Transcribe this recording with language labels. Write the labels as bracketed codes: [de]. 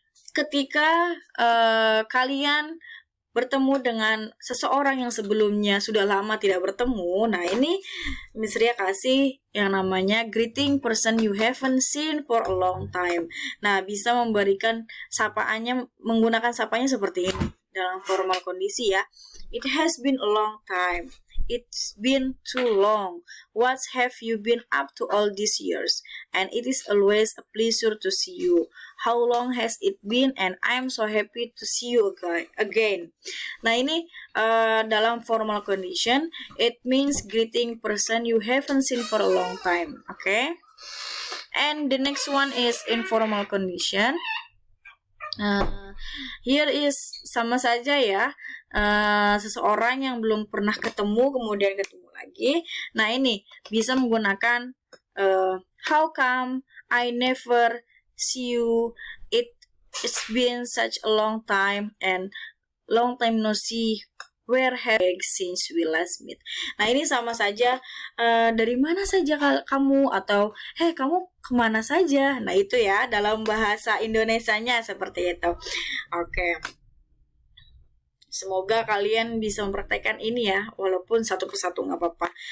[id] Ketika kalian bertemu dengan seseorang yang sebelumnya sudah lama tidak bertemu, nah ini Miss Ria kasih yang namanya [en] greeting person you haven't seen for a long time. [id] Nah, bisa memberikan menggunakan sapanya seperti ini dalam formal kondisi ya. [en] It has been a long time. It's been too long. What have you been up to all these years? And it is always a pleasure to see you. How long has it been? And I'm so happy to see you again. [id] Nah, ini dalam [en] formal condition, it means greeting person you haven't seen for a long time. Okay? And the next one is informal condition. Here is [id] sama saja ya, seseorang yang belum pernah ketemu kemudian ketemu lagi. Nah, ini bisa menggunakan [en] how come I never see you, it's been such a long time, and long time no see, where have you since we last meet. [id] Nah, ini sama saja, dari mana saja kamu, atau hey, kamu kemana saja. Nah, itu ya dalam bahasa Indonesianya seperti itu. Oke. Semoga kalian bisa mempraktekkan ini ya, walaupun satu persatu nggak apa-apa.